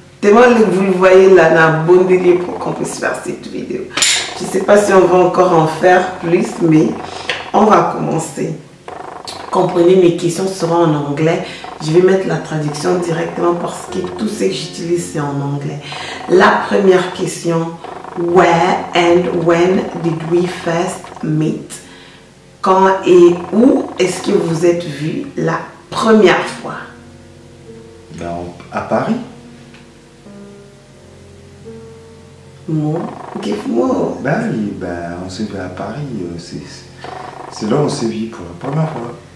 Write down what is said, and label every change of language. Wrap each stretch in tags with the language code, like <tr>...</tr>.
<fr>Tellement que vous le voyez là, dans un bon délire pour qu'on puisse faire cette vidéo. Je ne sais pas si on va encore en faire plus, mais on va commencer. Comprenez, mes questions seront en anglais. Je vais mettre la traduction directement parce que tout ce que j'utilise, c'est en anglais. La première question,</fr> <en>where and when did we first meet?</en> <fr>Quand et où est-ce que vous êtes vus la première fois? Ben, à Paris. Moi,</fr> <en>give more.</en> <fr>Ben oui, ben, on s'est vu à Paris. C'est là où on s'est vu pour la première fois.</fr>